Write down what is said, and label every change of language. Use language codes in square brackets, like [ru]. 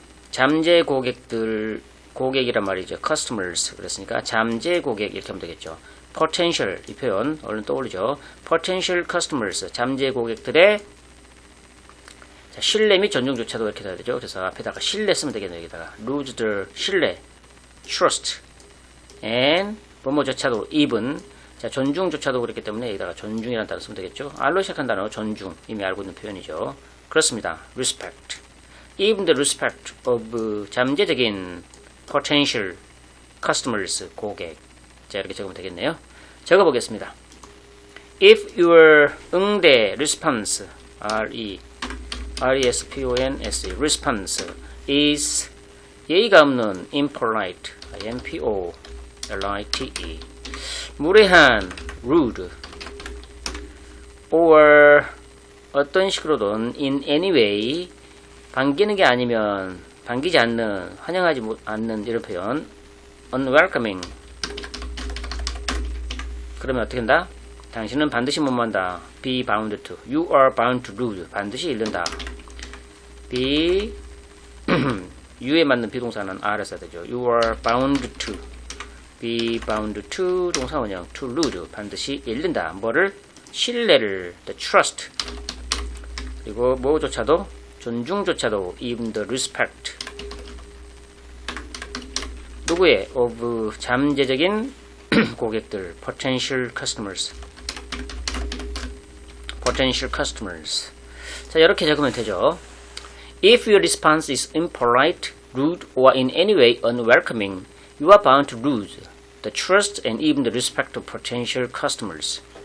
[ko] 잠재 고객이란 말이죠. [en] customers [ko] 그랬으니까 잠재 고객 이렇게 하면 되겠죠. potential 이 표현 얼른 떠올리죠. [en] potential customers [ko] 잠재 고객들의 자, 신뢰 및 존중조차도 이렇게 돼야 되죠. 그래서 앞에다가 신뢰 쓰면 되겠네요. [en] 여기다가 lose the [ko] 신뢰, [en] trust, and [ko] 뭐뭐조차도 [en] even. [ko] 자, 존중조차도 그렇기 때문에 여기다가 존중이라는 단어 쓰면 되겠죠. R로 시작한 단어 존중, 이미 알고 있는 표현이죠. 그렇습니다. [en] respect. even the respect of [ko] 잠재적인 [en] potential customers, [ko] 고객. 자, 이렇게 적으면 되겠네요. 적어보겠습니다. [en] If your 응대 response, response, response is 예의가 없는 impolite, impolite, 무례한 rude, or 어떤 식으로든 in any way, [ko] 반기는 게 아니면 반기지 않는, 환영하지 않는 이런 [en] 표현, unwelcoming. [ko] 그러면 어떻게 한다? 당신은 반드시 못 만다. [en] be bound to. You are bound to lose. [ko] 반드시 잃는다. be you에 맞는 비동사는 R을 써야 되죠. [en] You are bound to. be bound to [ko] 동사 원형 [en] to lose. [ko] 반드시 잃는다. 뭐를? 신뢰를. [en] the trust. [ko] 그리고 뭐조차도 존중조차도 [en] even the respect. [ko] 누구의? [en] of [ko] 잠재적인 고객들, [en] potential customers. potential customers. [ko] 자, 이렇게 적으면 되죠. [en] If your response is impolite, rude, or in any way unwelcoming, you are bound to lose the trust and even the respect of potential customers.